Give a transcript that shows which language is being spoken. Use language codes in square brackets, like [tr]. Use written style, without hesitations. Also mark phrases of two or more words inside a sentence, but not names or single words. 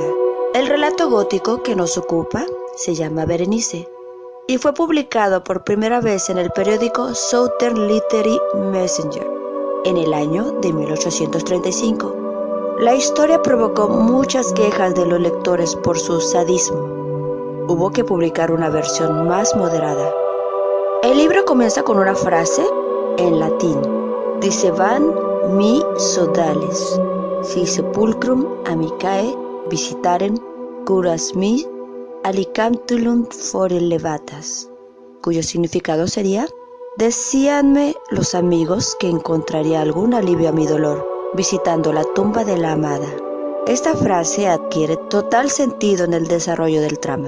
[es] El relato gótico que nos ocupa se llama Berenice y fue publicado por primera vez en el periódico Southern Literary Messenger en el año de 1835. La historia provocó muchas quejas de los lectores por su sadismo. Hubo que publicar una versión más moderada. El libro comienza con una frase en latín: [la] Dicebant mi sodales, si sepulcrum amicae visitarem, curas mi alicantulum fore levatas, [es] cuyo significado sería: decíanme los amigos que encontraría algún alivio a mi dolor visitando la tumba de la amada. Esta frase adquiere total sentido en el desarrollo del trama.